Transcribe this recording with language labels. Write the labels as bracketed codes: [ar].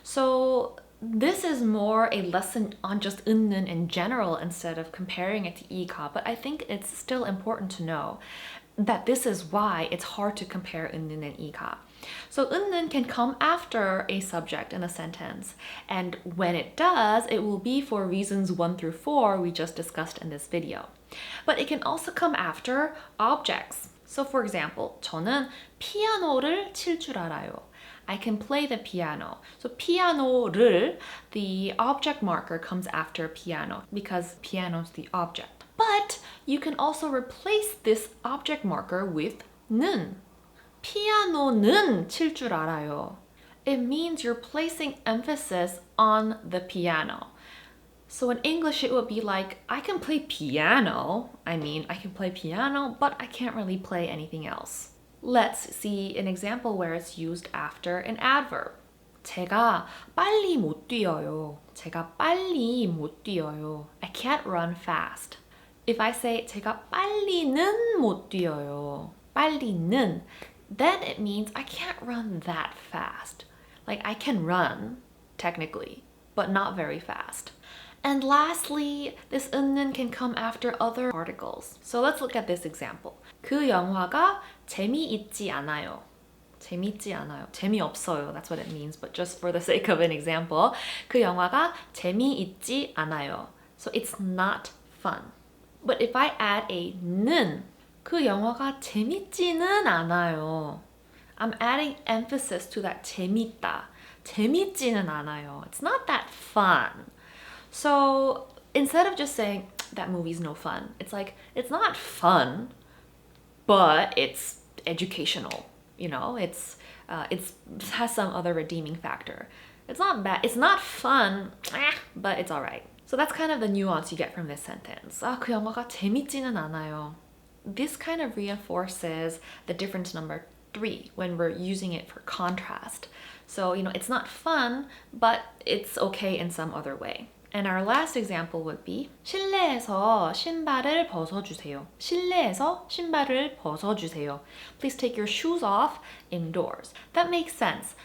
[en] So this is more a lesson on just 은는 in general instead of comparing it to 이가, but I think it's still important to know that this is why it's hard to compare 은는 and 이가. So 은는 can come after a subject in a sentence, and when it does, it will be for reasons 1 through 4 we just discussed in this video. But it can also come after objects. So for example, [ko] 저는 피아노를 칠 줄 알아요. [en] I can play the piano. So 피아노를, the object marker comes after piano because piano is the object. But you can also replace this object marker with 는. [ko] 피아노는 칠 줄 알아요. [en] It means you're placing emphasis on the piano. So in English, it would be like, I can play piano. I mean, I can play piano, but I can't really play anything else. Let's see an example where it's used after an adverb. [ko] 제가 빨리 못 뛰어요. 제가 빨리 못 뛰어요. [en] I can't run fast. If I say [ko] 제가 빨리는 못 뛰어요. [en] 빨리는, then it means I can't run that fast. Like I can run, technically, but not very fast. And lastly, this 은는 can come after other particles. So let's look at this example. [ko] 그 영화가 재미있지 않아요. 재미있지 않아요. 재미없어요. [en] That's what it means, but just for the sake of an example. [ko] 그 영화가 재미있지 않아요. [en] So it's not fun. But if I add a 는, [ko] 그 영화가 재밌지는 않아요. [en] I'm adding emphasis to that 재밌다. [ko] 재밌지는 않아요. [en] It's not that fun. So instead of just saying that movie's no fun, it's like it's not fun, but it's educational. You know, it has some other redeeming factor. It's not bad. It's not fun, but it's alright. So that's kind of the nuance you get from this sentence. [ko] 그 영화가 재밌지는 않아요. [en] This kind of reinforces the difference number 3 when we're using it for contrast. So, it's not fun, but it's okay in some other way. And our last example would be [ko] 실내에서 신발을 벗어주세요. 실내에서 신발을 벗어주세요. [en] Please take your shoes off indoors. That makes sense.